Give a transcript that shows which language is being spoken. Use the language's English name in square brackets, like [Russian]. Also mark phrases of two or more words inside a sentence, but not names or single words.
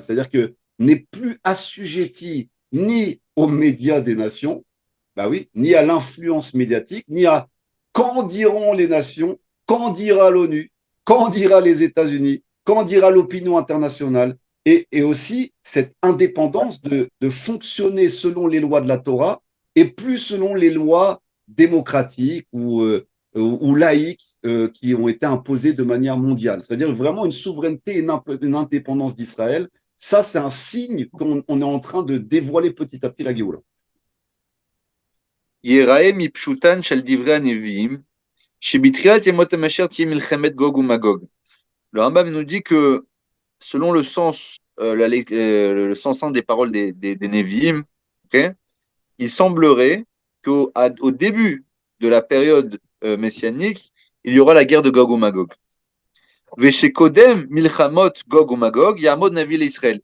[French] C'est-à-dire que n'est plus assujetti ni aux médias des nations, bah oui, ni à l'influence médiatique, ni à qu'en diront les nations, qu'en dira l'ONU, qu'en dira les États-Unis, qu'en dira l'opinion internationale, et aussi cette indépendance de fonctionner selon les lois de la Torah et plus selon les lois démocratiques ou laïques qui ont été imposées de manière mondiale. C'est-à-dire vraiment une souveraineté et une indépendance d'Israël. Ça, c'est un signe qu'on est en train de dévoiler petit à petit la Géoula. [Hebrew] ייראה מפשוטן של דברי הנביאים, שבתחילת ימות המשיח תהיה מלחמת גוג ומגוג. [French] Le Rambam nous dit que selon le sens, le sens simple des paroles des Nevi'im, okay, il semblerait qu'au début de la période messianique, il y aura la guerre de Gog ou Magog. [Hebrew] ושקודם מלחמות גוג ומגוג, יעמוד נביא ישראל.